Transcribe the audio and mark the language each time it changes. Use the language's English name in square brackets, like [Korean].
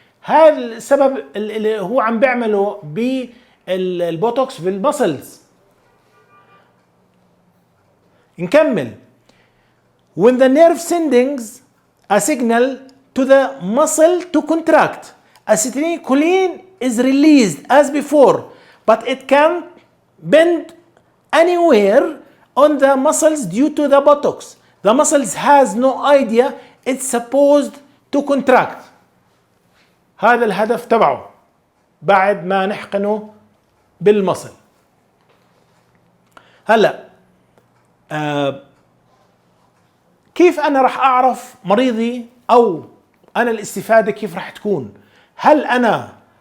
[Arabic] هذا السبب اللي هو عم بيعمله بالبوتوكس في المسلز. نكمل. [English] When the nerve sends a signal to the muscle to contract, acetylcholine is released as before, but it can bend anywhere on the muscles due to the Botox. The muscles has no idea it's supposed to contract. [Arabic] هذا الهدف تبعه بعد ما نحقنه بالمصل. هلا كيف أنا رح أعرف مريضي أو أنا الاستفادة كيف رح تكون؟ هل أنا